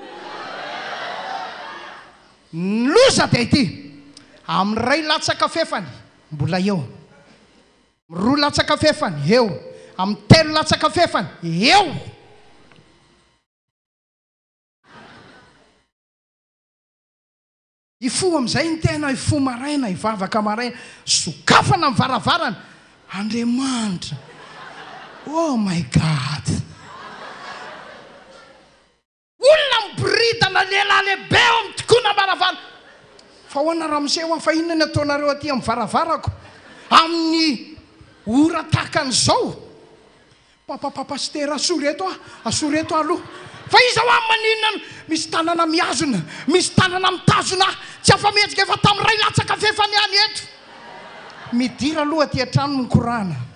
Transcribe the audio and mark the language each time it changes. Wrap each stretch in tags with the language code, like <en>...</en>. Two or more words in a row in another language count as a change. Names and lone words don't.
<mg>loza dia ity amin'ny ray latsaka fefany mbola eo roa latsaka fefany eo amin'ny telo latsaka fefany eo ifo amin'izay ny tena ifo maraina ivavaka maraina sokafana amin'ny varavarana Andriamanitra</mg> <en>oh my God</en> <mg>olona miboridana lehilahy lehibe eo amin'ny tokoana varavarana fa hoana raha miseho fa inona ny ataonareo aty amin'ny varavarako amin'ny ora tahakan'izao papapapastera asoreto aloha fa izy ao amin'ny maninona misy tanana miazona misy tanana mitazona tsy afa-mihetsika efa tamin'ny ray latsaka fefany any eto midira aloha aty an-trano mikorana</mg>